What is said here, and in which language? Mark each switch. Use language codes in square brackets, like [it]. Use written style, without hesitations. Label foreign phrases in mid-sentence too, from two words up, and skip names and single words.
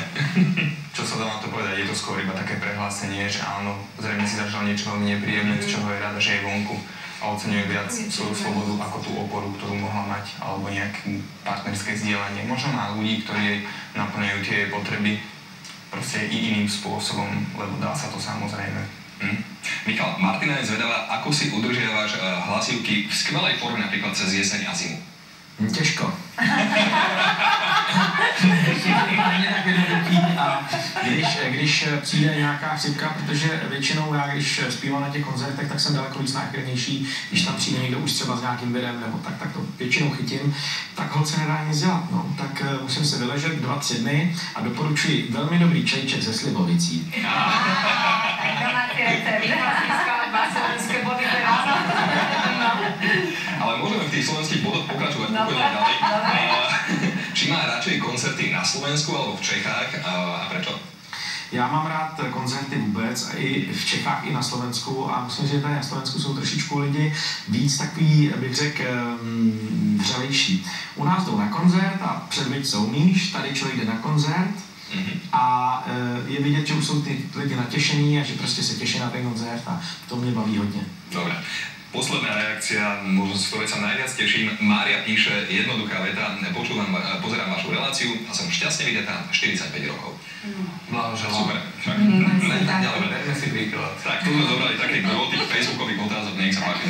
[sk] Čo sa dá na to povedať, je to skôr iba také prehlásenie, že áno, zrejme si zažil niečo veľmi nepríjemné, z čoho je rada, že je vonku a oceňuje viac svoju slobodu ako tú oporu, ktorú mohla mať, alebo nejaké partnerské zdieľanie. Možno má ľudí, ktorí jej naplňajú tie potreby proste i iným spôsobom, lebo dá sa to samozrejme. Michal, Martina je zvedavá, ako si udržiavaš hlasivky v skvelej forme napríklad cez jeseň a zimu? [cs] Těžko. A když přijde nějaká chřipka, protože většinou já, když zpívám na těch koncertech, tak jsem daleko víc náchylnější, když tam přijde někdo už třeba s nějakým virem, nebo tak to většinou chytím, tak holt se nedá nic dělat, no. Tak musím se vyležet 2-3 dny a doporučuji velmi dobrý čajček ze slivovicí. Domácí recept. [sk] Slovenské body teraz. Ale môžeme v tých slovenských bodoch pokračovať pokojne ďalej. Či má radšej koncerty na Slovensku alebo v Čechách a prečo? [cs] Já mám rád koncerty vůbec, i v Čechách, i na Slovensku a musím říct, že tady na Slovensku jsou trošičku lidi víc takový, bych řekl, vřelejší. U nás jdou na koncert a předveď co umíš, tady člověk jde na koncert a je vidět, že už jsou ty lidi natěšení a že prostě se těší na ten koncert a to mě baví hodně. [sk] Dobre. Posledná reakcia, možno z ktorej sa najviac teším. Mária píše, jednoduchá veta, pozerám vašu reláciu a som šťastne videtá 45 rokov. Blahoželám. Super. Tak ďalej, berme si príklad. Tak, tu sme zobrali také gro tých facebookových otázok, nech sa páči.